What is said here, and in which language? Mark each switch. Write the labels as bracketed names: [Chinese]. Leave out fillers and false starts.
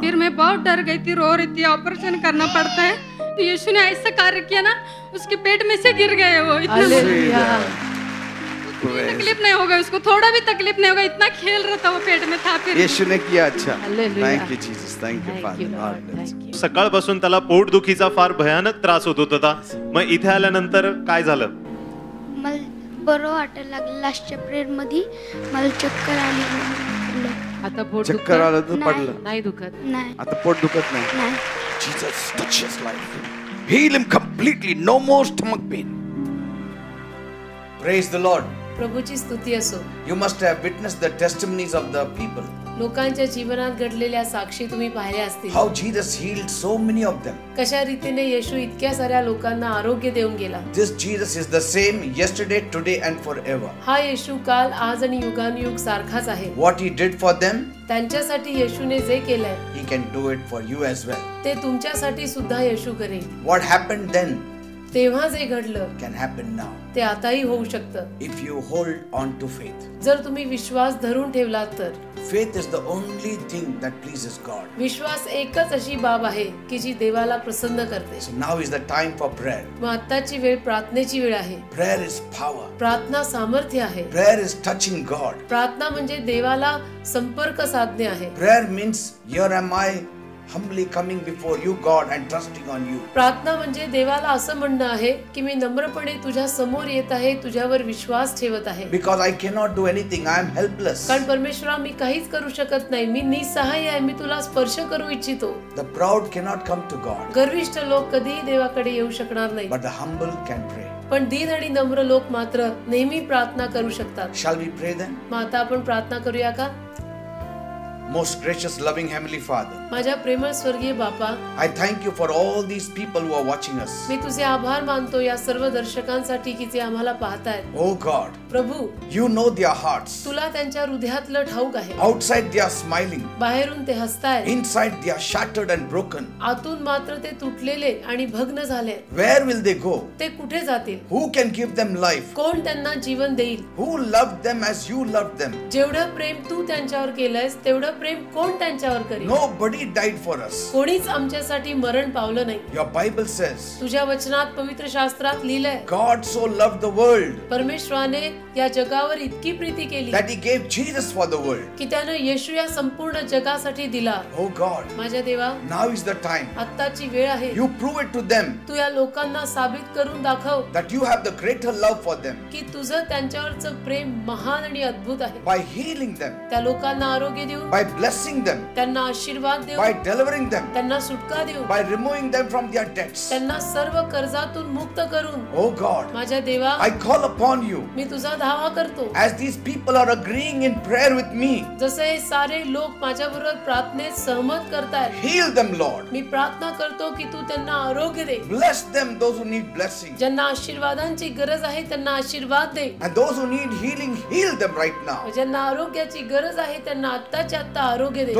[Hindi] फिर मैं बहुत डर गई थी, रो रही थी, ऑपरेशन करना पड़ता है. तो यीशु ने ऐसा कार्य किया ना, उसके पेट में से गिर गए वो. इतना तकलीफ नहीं होगा उसको, थोड़ा भी तकलीफ नहीं होगा, इतना खेल रहा था वो पेट में था. फिर यीशु ने किया. [English] अच्छा, thank you Jesus, thank you father. [Marathi] सकाळपासून त्याला पोटदुखीचा फार भयानक त्रास होत होता. मग इथे आल्यानंतर काय झालं? मला बरं वाटायला लागलं. लास्टच्या प्रेयर मध्ये मला चक्कर आली. आता पोट चक्कर आलं तर पडलं? नाही दुखत. नाही आता पोट दुखत नाही. नाही. [English] Jesus, touch his life. Heal him completely. No more stomach pain. Praise the Lord. [Marathi] प्रभूची स्तुती असो. [English] You must have witnessed the testimonies of the people. [Marathi] लोकांच्या जीवनात घडलेल्या साक्षी तुम्ही पाहिल्या असतील. [English] How Jesus healed so many of them. [Marathi] कशा रीतीने येशू इतक्या साऱ्या लोकांना आरोग्य देऊन गेला. [English] This Jesus is the same yesterday, today and forever. [Marathi] हा येशू काल, आज आणि युगानुयुग सारखाच आहे. [English] What he did for them, [Marathi] त्यांच्यासाठी येशूने जे केलंय [English] he can do it for you as well. [Marathi] ते तुमच्यासाठी सुद्धा येशू करेल. [English] What happened then [Marathi] तेव्हा जे घडलं [English] can happen now. [Marathi] ते आताही होऊ शकतं. [English] If you hold on to faith. [Marathi] जर तुम्ही विश्वास धरून ठेवलात तर. [English] Faith is the only thing that pleases God. [Marathi] विश्वास एकच अशी बाब आहे की जी देवाला प्रसन्न करते. [English] So now is the time for prayer. [Marathi] मग आताची वेळ प्रार्थनेची वेळ आहे. [English] Prayer is power. [Marathi] प्रार्थना सामर्थ्य आहे. [English] Prayer is touching God. [Marathi] प्रार्थना म्हणजे देवाला संपर्क साधणे आहे. [English] Prayer means here am I humbly coming before you God and trusting on you. [Marathi] प्रार्थना म्हणजे देवाला असं म्हणणं आहे की मी नम्रपणे तुझ्या समोर येत आहे, तुझ्यावर विश्वास ठेवत आहे. [English] Because I cannot do anything, I am helpless. [Marathi] कारण परमेश्वरा मी काहीच करू शकत नाही, मी निसहाय्य आहे, मी तुला स्पर्श करू इच्छितो. [English] The proud cannot come to God. [Marathi] गर्विष्ठ लोक कधीही देवाकडे येऊ शकणार नाही. [English] But the humble can pray. [Marathi] पण दीन आणि नम्र लोक मात्र नेहमी प्रार्थना करू शकतात. [English] Shall we pray then? [Marathi] मग आता आपण प्रार्थना करूया का? [English] Most gracious, loving Heavenly Father, [Marathi] माझ्या प्रेमळ स्वर्गीय बापा, [English] I thank you for all these people who are watching us. [Marathi] मी तुझे आभार मानतो या सर्व दर्शकांसाठी की जे आम्हाला पाहतायत. [English] Oh God, [Marathi] Prabhu, [English] you know their hearts. [Marathi] तुला त्यांच्या हृदयातलं ठाऊक आहे. [English] Outside they are smiling. [Marathi] बाहेरून ते हसतायत. [English] Inside they are shattered and broken. [Marathi] आतून मात्र ते तुटलेले आणि भग्न झाले. [English] Where will they go? [Marathi] ते कुठे जातील? [English] Who can give them life? [Marathi] कोण त्यांना जीवन देईल? [English] Who loved them as you loved them? [Marathi] जेवढं प्रेम तू त्यांच्यावर केलंयस तेवढं प्रेम कोण त्यांच्यावर करेल? [English] Nobody died for us. [Marathi] कोणीच आमच्यासाठी मरण पावलं नाही. [English] Your Bible says, [Marathi] तुझ्या वचनात पवित्र शास्त्रात लिहिलंय, [English] God so loved the world [Marathi] परमेश्वराने या जगावर इतकी प्रीती केली [English] that he gave Jesus for the world. [Marathi] की त्यानं येशू या संपूर्ण जगासाठी दिला. [English] Oh God, [Marathi] माझ्या देवा, [English] now is the time. [Marathi] आत्ताची वेळ आहे. [English] You prove it to them [Marathi] तू या लोकांना साबित करून दाखव [English] that you have the greater love for them [Marathi] की तुझं त्यांच्यावरचं प्रेम महान आणि अद्भुत आहे. [English] by healing them, [Marathi] त्या लोकांना आरोग्य देऊन, [English] by blessing them, [Marathi] त्यांना आशीर्वाद देऊन, [English] by delivering them, [Marathi] त्यांना सुटका देऊन, [English] by removing them from their debts. [Marathi] त्यांना सर्व कर्जातून मुक्त करून. [English] Oh God, [Marathi] माझ्या देवा, [English] I call upon you [Marathi] मी तुझा धावा करतो. [English] as these people are agreeing in prayer with me. [Marathi] जसे हे सारे लोक माझ्याबरोबर प्रार्थनेत सहमत करतायत, [English] Heal them, Lord. [Marathi] मी प्रार्थना करतो की तू त्यांना आरोग्य दे. [English] Bless them, those who need blessing. [Marathi] ज्यांना आशीर्वादांची गरज आहे त्यांना आशीर्वाद दे. [English] And those who need healing, heal them right now. [Marathi] ज्यांना आरोग्याची गरज आहे त्यांना आत्ताच्या आत्ता आरोग्य दे.